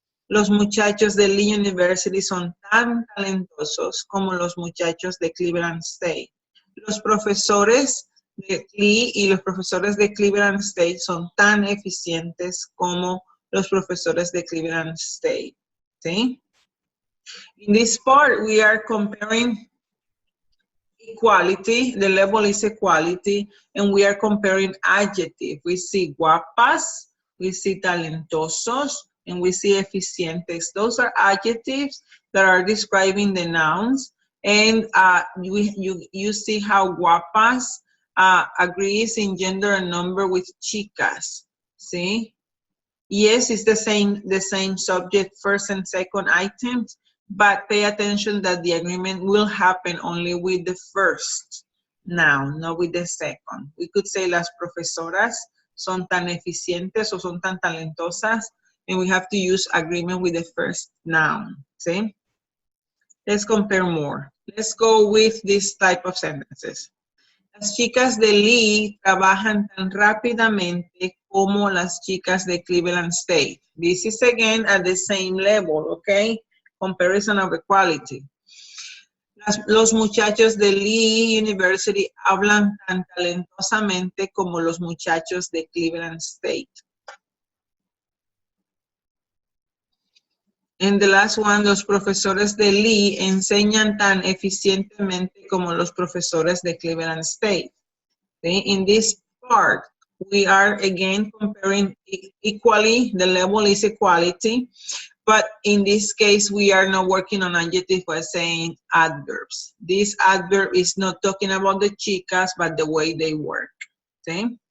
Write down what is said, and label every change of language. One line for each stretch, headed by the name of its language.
Spanish: Los muchachos de Lee University son tan talentosos como los muchachos de Cleveland State. Los profesores de Lee y los profesores de Cleveland State son tan eficientes como los profesores de Cleveland State. ¿Sí?
English: In this part, we are comparing equality. The level is equality, and we are comparing adjective. We see guapas, we see talentosos, and we see eficientes. Those are adjectives that are describing the nouns. And you see how guapas agrees in gender and number with chicas. See? Yes, it's the same subject, first and second items, but pay attention that the agreement will happen only with the first noun, not with the second. We could say
Spanish: las profesoras son tan eficientes o son tan talentosas,
English: and we have to use agreement with the first noun, ¿sí? Let's compare more. Let's go with this type of sentences.
Spanish: Las chicas de Lee trabajan tan rápidamente como las chicas de Cleveland State.
English: This is again at the same level, okay? Comparison of equality.
Spanish: Los muchachos de Lee University hablan tan talentosamente como los muchachos de Cleveland State.
English: And the last one,
Spanish: los profesores de Lee enseñan tan eficientemente como los profesores de Cleveland State.
English: Okay? In this part, we are again comparing equally, the level is equality, but in this case, we are not working on adjective, we're saying adverbs. This adverb is not talking about the chicas, but the way they work, okay?